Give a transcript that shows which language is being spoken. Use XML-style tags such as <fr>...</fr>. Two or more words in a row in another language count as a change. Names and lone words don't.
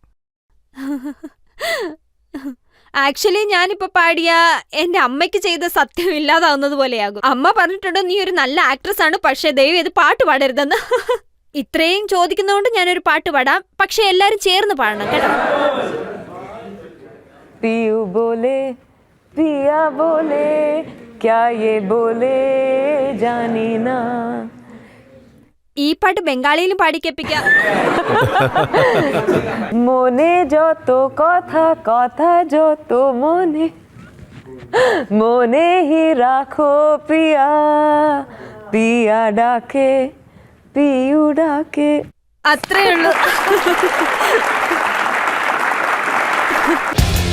<ml>ആക്ച്വലി ഞാനിപ്പോ പാടിയ എന്റെ അമ്മയ്ക്ക് ചെയ്ത സത്യം ഇല്ലാതാവുന്നത് പോലെയാകും. അമ്മ പറഞ്ഞിട്ടുണ്ട് നീ ഒരു നല്ല ആക്ട്രസ് ആണ്, പക്ഷേ ദയവ് ഇത് പാട്ട് പാടരുതെന്ന്. ഇത്രയും ചോദിക്കുന്നതുകൊണ്ട് ഞാനൊരു പാട്ട് പാടാം, പക്ഷെ എല്ലാരും ചേർന്ന് പാടണം കേട്ടോ.</ml> <hi>पियू बोले पिया बोले क्या ये बोले जानी ना.</hi> <ml>ഈ പാട്ട് ബംഗാളിയിലും പാടിക്കേപ്പിക്കാം.</ml> <bn>মনে যত কথা কথা যত মনে মনে হি রাখো পিয়া পিয়া ডাকে পিয়ু ডাকে.</bn> <ml>അത്രേ ഉള്ളൂ.</ml>